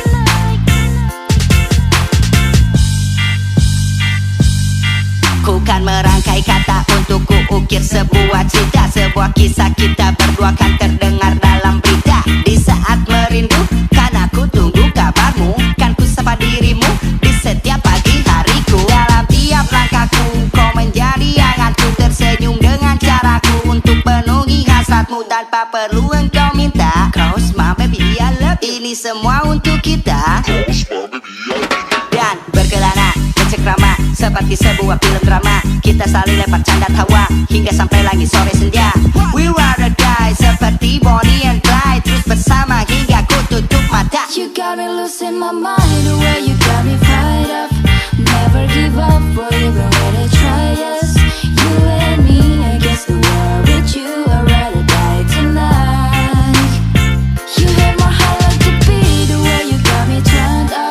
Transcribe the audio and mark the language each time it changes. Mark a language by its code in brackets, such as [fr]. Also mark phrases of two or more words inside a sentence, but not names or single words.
[id] Ku kan merangkai kata untuk ku ukir sebuah cerita, sebuah kisah kita berdua kan terdengar dalam berita. Di saat merindu, kan aku tunggu kabarmu, kan ku sapa dirimu di setiap pagi hariku. Dalam tiap langkahku, kau menjadi hangatku, tersenyum dengan caraku untuk penuhi hasratmu tanpa perlu engkau minta. [en] Cause my baby I love you. [id] Ini semua untuk kita. Dan berkelana bercekrama seperti sebuah film drama, kita saling lempar canda tawa hingga sampai lagi sore senja. [en] We rather die seperti Bonnie and Clyde, [id] terus bersama hingga ku tutup mata. [en] You got me losing my mind, the way you got me fired up. Never give up, for even when they try us. You and me against the world, with you I'd rather die tonight. You got my heart like a beat, the way you got me turned up.